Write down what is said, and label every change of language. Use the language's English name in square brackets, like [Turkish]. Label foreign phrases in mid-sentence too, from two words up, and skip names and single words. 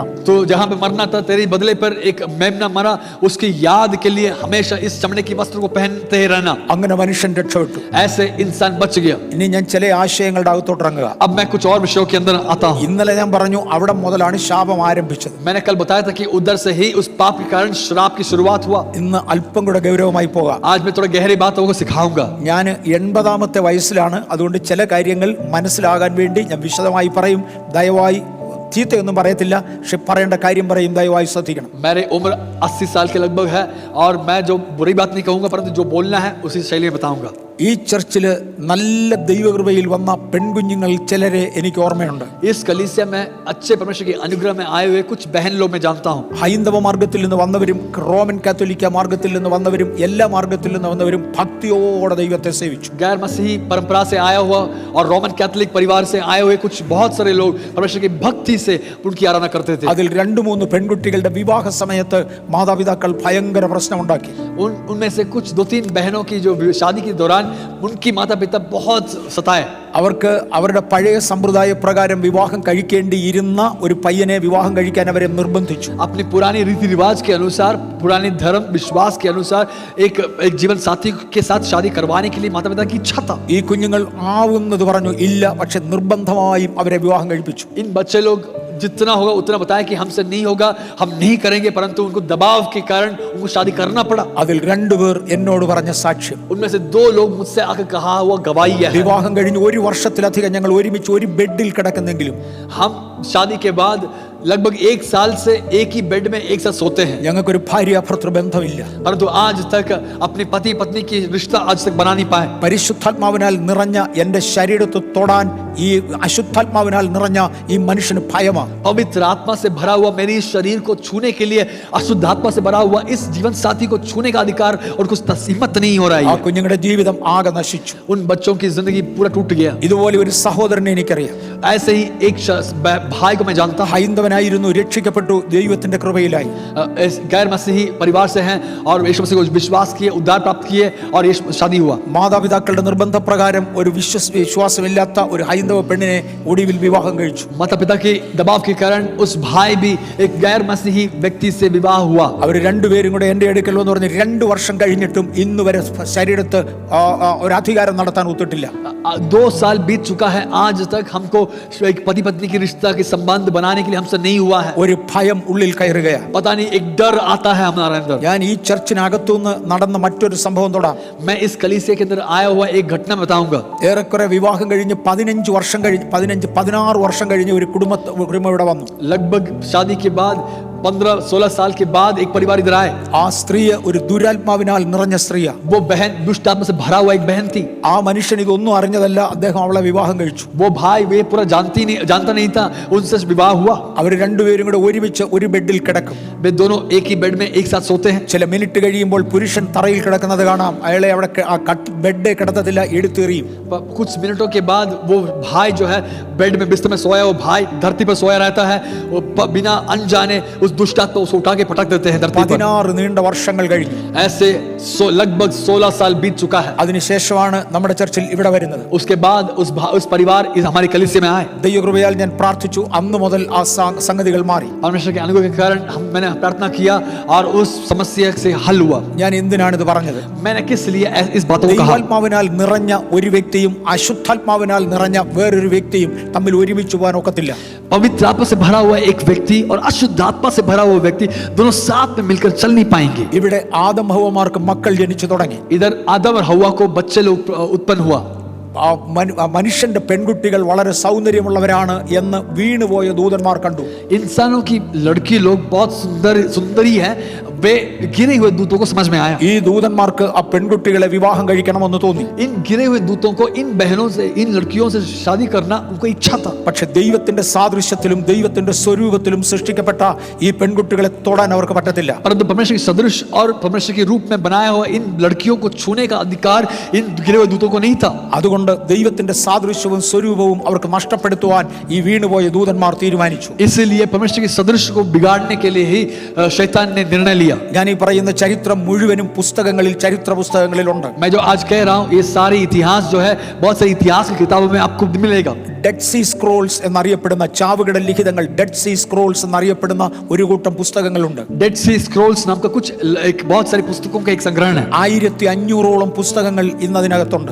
[Hindi] तो जहां पे मरना था तेरे बदले पर एक मेमना मरा, उसकी याद के लिए हमेशा इस चमड़े के वस्त्र को पहनते ही रहना. [Malayalam] അങ്ങനെ മനുഷ്യൻ രക്ഷപ്പെട്ടു. [Hindi] ऐसे इंसान बच गया. [Malayalam] ഇനി ഞാൻ ചില ആശയങ്ങളുടെ അകത്തോട്ട് ഇറങ്ങുക. [Hindi] अब मैं कुछ और विषयों के अंदर आता हूं. [Malayalam] ഇന്നലെ ഞാൻ പറഞ്ഞു, അവിടെ മുതലാണ് ശാപം ആരംഭിച്ചത്. [Hindi] मैंने कल बताया था कि उधर से ही उस पाप के कारण श्राप की शुरुआत हुआ. [Malayalam] ഇന്ന് അല്പം കൂടെ ഗൗരവമായി പോകാം. [Hindi] आज मैं थोड़ा गहरी बातों को सिखाऊंगा. [Malayalam] ഞാൻ 80-ാമത്തെ വയസ്സിലാണ്. അതുകൊണ്ട് ചില കാര്യങ്ങൾ മനസ്സിലാകാൻ വേണ്ടി ഞാൻ വിശദമായി പറയും. ദയവായി ചീത്തയൊന്നും പറയത്തില്ല, പക്ഷെ പറയേണ്ട കാര്യം പറയും. ദയവായി ശ്രദ്ധിക്കണം. [Hindi] मेरी उम्र 80 साल के लगभग है और मैं जो बुरी बात नहीं कहूंगा, परंतु जो बोलना है उसी शैली में बताऊंगा. [Malayalam] ഈ ചർച്ചില് നല്ല ദൈവകൃപയിൽ വന്ന പെൺകുഞ്ഞുങ്ങൾ ചിലരെ എനിക്ക് ഓർമ്മയുണ്ട്. [Hindi] इस कलीसिया में अच्छे परमेश्वर के अनुग्रह में आए हुए कुछ बहन लोग मैं जानता हूं. [Malayalam] ഹൈന്ദവ മാർഗത്തിൽ നിന്ന് വന്നവരും റോമൻ കാത്തോലിക്ക മാർഗത്തിൽ നിന്ന് വന്നവരും എല്ലാ മാർഗത്തിൽ നിന്ന് വന്നവരും ഭക്തിയോടെ ദൈവത്തെ സേവിച്ചു. [Hindi] गैर मसीही परंपरा से आया हुआ और रोमन कैथोलिक परिवार से आए हुए कुछ बहुत सारे लोग परमेश्वर की भक्ति से उनकी आराधना करते थे. [Malayalam] അതിൽ 2-3 പെൺകുട്ടികളുടെ വിവാഹ സമയത്ത് മാതാപിതാക്കൾ ഭയങ്കര പ്രശ്നമുണ്ടാക്കി. [Hindi] उनमें से कुछ 2-3 बहनों की जो शादी के दौरान उनकी माता पिता बहुत सताए. [Malayalam] അവർക്ക് അവരുടെ പഴയ സമ്പ്രദായ പ്രകാരം വിവാഹം കഴിക്കേണ്ടിയിരുന്ന ഒരു പയ്യനെ വിവാഹം കഴിക്കാൻ അവരെ നിർബന്ധിച്ചു. [Hindi] अपनी पुरानी रीति रिवाज के अनुसार, पुराने धर्म विश्वास के अनुसार एक जीवन साथी के साथ शादी करवाने के लिए माता पिता की इच्छा था. [Malayalam] ഈ കുഞ്ഞുങ്ങൾ ആവുന്നത് പറഞ്ഞു ഇല്ല, പക്ഷെ നിർബന്ധമായും അവരെ വിവാഹം കഴിപ്പിച്ചു. [Hindi] इन बच्चे लोग जितना होगा उतना बताया कि हमसे नहीं होगा, हम नहीं करेंगे, परंतु उनको दबाव के कारण उनको शादी करना पड़ा. [Malayalam] അതിൽ 2 പേർ എന്നോട് പറഞ്ഞ സാക്ഷ്യം, [Hindi] उनमें से 2 लोग मुझसे आकर कहा हुआ गवाही है. [Malayalam] വിവാഹം കഴിഞ്ഞ് 1 വർഷത്തിലധികം ഞങ്ങൾ ഒരുമിച്ച് ഒരു ബെഡിൽ കിടക്കുന്നെങ്കിലും [Hindi] हम शादी के बाद लगभग 1 साल से एक ही बेड में एक साथ सोते हैं, [Malayalam] ഞങ്ങൾക്കൊരു ഭാര്യാഭർത്തൃ ബന്ധമില്ല. [Hindi] परंतु आज तक अपने पति पत्नी की रिश्ता आज तक बना नहीं पाए. [Malayalam] പരിശുദ്ധാത്മാവിനാൽ നിറഞ്ഞ എന്റെ ശരീരത്തെ തൊടാൻ ഈ അശുദ്ധാത്മാവിനാൽ നിറഞ്ഞ ഈ മനുഷ്യന് ഭയമാണ്. [Hindi] पवित्र आत्मा से भरा हुआ मेरी शरीर को छूने के लिए अशुद्ध आत्मा से भरा हुआ इस जीवन साथी को छूने का अधिकार और कुछ हिम्मत नहीं हो रहा [Malayalam] ആ [Hindi] है. [Malayalam] കുഞ്ഞുങ്ങളുടെ ജീവിതം ആകെ നശിച്ചു. [Hindi] उन बच्चों की जिंदगी पूरा टूट गया. [Malayalam] ഇതുപോലെ ഒരു സഹോദരനെ എനിക്കറിയാം. [Hindi] ऐसे ही एक भाई को मैं जानता हूं. [Malayalam] ഹൈന്ദവനായിരുന്നു, രക്ഷിക്കപ്പെട്ടു, ദൈവത്തിന്റെ കൃപയിലായി. [Hindi] गैर मसीही परिवार से हैं और यीशु मसीह को विश्वास किए, उद्धार प्राप्त किए और ये शादी हुआ. [Malayalam] മാതാപിതാക്കളുടെ നിർബന്ധപ്രകാരം ഒരു വിശ്വാസമില്ലാത്ത ഒരു ഹൈന്ദവ പെണ്ണിനെ ഒടുവിൽ വിവാഹം കഴിച്ചു. [Hindi] माता पिता के दबाव के कारण उस भाई भी एक गैर मसीही व्यक्ति से विवाह हुआ. [Malayalam] അവർ രണ്ടുപേരും കൂടെ എൻ്റെ അടുക്കൽ എന്ന് പറഞ്ഞ് 2 വർഷം കഴിഞ്ഞിട്ടും ഇന്ന് വരെ ശരീരത്ത് ഒരു അധികാരം നടത്താൻ ഒത്തിട്ടില്ല. [Hindi] 2 साल बीत चुका है, आज तक हमको एक पति पत्नी की रिश्ता के संबंध बनाने के लिए हमसे नहीं हुआ है. [Malayalam] ഒരു ഭയം ഉള്ളിൽ കയറുകയാണ്. [Hindi] पता नहीं एक डर आता है हमारे अंदर. [Malayalam] ഞാൻ ഈ ചർച്ചിനകത്തുനിന്ന് നടന്ന മറ്റൊരു സംഭവം തൊടാം. [Hindi] मैं इस कलीसिया के अंदर आया हुआ एक घटना बताऊंगा. [Malayalam] ഏറെക്കുറെ വിവാഹം കഴിഞ്ഞ് 16 വർഷം കഴിഞ്ഞ് ഒരു കുടുംബം ഇവിടെ വന്നു. [Hindi] लगभग शादी के बाद 15-16 साल के बाद एक परिवार इधर आए. [Malayalam] ആ സ്ത്രീ ഒരു ദുരാത്മാവിനാൽ നിറഞ്ഞ സ്ത്രീയാ. [Hindi] वो बहन दुष्ट आत्मा से भरा हुआ एक बहन थी. [Malayalam] ആ മനുഷ്യൻ ഇതൊന്നും അറിഞ്ഞതല്ല, അദ്ദേഹം അവളെ വിവാഹം കഴിച്ചു. [Hindi] वो भाई वे पूरा जानता नहीं था, उनसे विवाह हुआ. [Malayalam] അവർ രണ്ടുപേരും കൂടെ ഒരുമിച്ച് ഒരു ബെഡിൽ കിടക്കും. [Hindi] वे दोनों एक ही बेड में एक साथ सोते हैं. [Malayalam] ചില മിനിറ്റ് കഴിയുമ്പോൾ പുരുഷൻ തറയിൽ കിടക്കുന്നത് കാണാം. അയാളെ അവിടെ ബെഡ് കിടത്തത്തില്ല, എടുത്തെറിയും. [Hindi] कुछ मिनटों के बाद वो भाई जो है बेड में बिस्तर में सोया, वो भाई धरती पर सोया रहता है. वो बिना अनजाने उस दुष्ट आत्मा को उठा के पटक देते हैं धरती पर. [Malayalam] 16 നീണ്ട വർഷങ്ങൾ കഴിഞ്ഞു. [Hindi] ऐसे लगभग 16 साल बीत चुका है. [Malayalam] അതിനുശേഷമാണ് നമ്മുടെ ചർച്ചിൽ ഇവിടെ വരുന്നത്. [Hindi] उसके बाद उस परिवार इस हमारी कलीसिया में आए. [Malayalam] ദൈവകൃപയാൽ ഞാൻ പ്രാർത്ഥിച്ചു. അന്ന് മുതൽ ആ സംഗതികൾ മാറി. [Hindi] परमेश्वर के अनुग्रह के कारण मैंने प्रार्थना किया और उस समस्या से हल हुआ. [Malayalam] ഞാൻ എന്തിനാണ് ഇത് പറഞ്ഞത്? [Hindi] मैंने किस लिए इस बातों को कहा? [Malayalam] ദൈവാത്മാവിനാൽ നിറഞ്ഞ ഒരു വ്യക്തിയും അശുദ്ധാത്മാവിനാൽ നിറഞ്ഞ വേറൊരു വ്യക്തിയും തമ്മിൽ ഒരുമിച്ച് പോകാൻ ഒക്കത്തില്ല. [Hindi] पवित्र आत्मा से भरा हुआ एक व्यक्ति और अशुद्ध आत्मा से भरा हुआ व्यक्ति दोनों साथ में मिलकर चल नहीं पाएंगे. [Malayalam] ഇവിടെ ആദം ഹവ്വമാർക്ക് മക്കൾ ജനിച്ചു തുടങ്ങി. [Hindi] इधर आदम और हव्वा को बच्चे लोग उत्पन्न हुआ. [Malayalam] മനുഷ്യന്റെ പെൺകുട്ടികൾ വളരെ സൗന്ദര്യമുള്ളവരാണ് എന്ന് വീണുപോയ ദൂതന്മാർ കണ്ടു. [Hindi] इंसानों की लड़की लोग बहुत सुंदरी है, वे गिरे हुए दूतों को समझ में आया. [Malayalam] ഈ ദൂതന്മാർക്ക് ആ പെൺകുട്ടികളെ വിവാഹം കഴിക്കണമെന്ന് തോന്നി. [Hindi] इन गिरे हुए दूतों को इन बहनों से, इन लड़कियों से शादी करना उनको इच्छा था. [Malayalam] പക്ഷെ ദൈവത്തിന്റെ സാദൃശ്യത്തിലും ദൈവത്തിന്റെ സ്വരൂപത്തിലും സൃഷ്ടിക്കപ്പെട്ട ഈ പെൺകുട്ടികളെ തൊടാൻ അവർക്ക് പറ്റത്തില്ല. [Hindi] परंतु परमेश्वर के सदृश और परमेश्वर के रूप में बनाया हुआ इन लड़कियों को छूने का अधिकार इन गिरे हुए दूतों को नहीं था. [Malayalam] അതുകൊണ്ട് ദൈവത്തിന്റെ സാദൃശ്യവും സ്വരൂപവും അവർക്ക് നഷ്ടപ്പെടുത്തുവാൻ ഈ വീണുപോയ ദൂതന്മാർ തീരുമാനിച്ചു. [Hindi] इसलिए परमेश्वर के सदृश को बिगाड़ने के लिए ही शैतान ने निर्णय लिया. [Malayalam] ഞാൻ ഈ പറയുന്ന ചരിത്രം മുഴുവനും പുസ്തകങ്ങളിൽ, ചരിത്ര പുസ്തകങ്ങളിലുണ്ട്. [Hindi] मैं जो आज कह रहा हूँ ये सारे इतिहास जो है बहुत सारी इतिहास की किताबों में आपको मिलेगा. [Malayalam] ഡെഡ് സീ സ്ക്രോൾസ് എന്നറിയപ്പെടുന്ന ചാവുകട ലിഖിതങ്ങൾ, ഡെഡ് സീ സ്ക്രോൾസ് എന്നറിയപ്പെടുന്ന ഒരു കൂട്ടം പുസ്തകങ്ങളുണ്ട്. [Hindi] डेड सी स्क्रॉल्स नाम का कुछ एक बहुत सारी पुस्तकों का एक संग्रहण है. [Malayalam] 1500ഓളം പുസ്തകങ്ങൾ ഇന്ന് അതിനകത്തുണ്ട്.